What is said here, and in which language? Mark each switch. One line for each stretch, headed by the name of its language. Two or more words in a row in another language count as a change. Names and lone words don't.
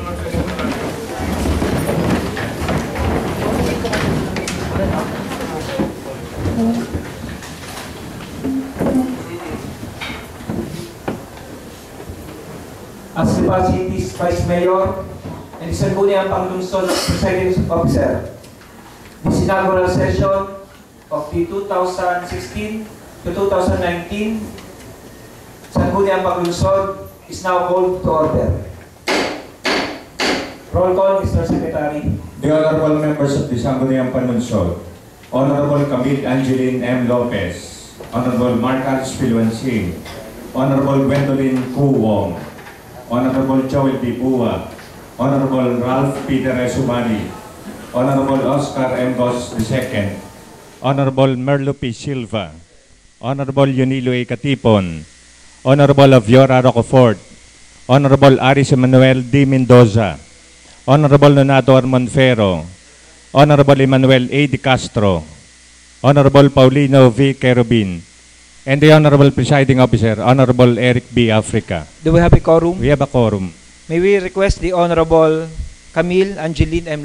English: As the City's Vice Mayor and the Sangguniang Panglungsod Presiding Officer, this inaugural session of the 2016 to 2019 Sangguniang Panglungsod is now called to order. Roll call, Mr. Secretary. The honorable members of the Sangguniang Panlungsod, Honorable Camille Angeline M. Lopez, Honorable Mark Aris Piluansing, Honorable Gwendolyn Ku Wong, Honorable Joel D. Pua, Honorable Ralph Peter Esumali, Honorable Oscar M. Gos II, Honorable Merlo P. Silva, Honorable Yunilo A. Katipon, Honorable Aviora Rocafort, Honorable Aris Emmanuel D. Mendoza, Honorable Nonato Armonfero, Honorable Emmanuel A. De Castro, Honorable Paulino V. Kerubin, and the Honorable Presiding Officer, Honorable Eric B. Africa. Do we have a quorum? We have a quorum. May we request the Honorable Camille Angeline M.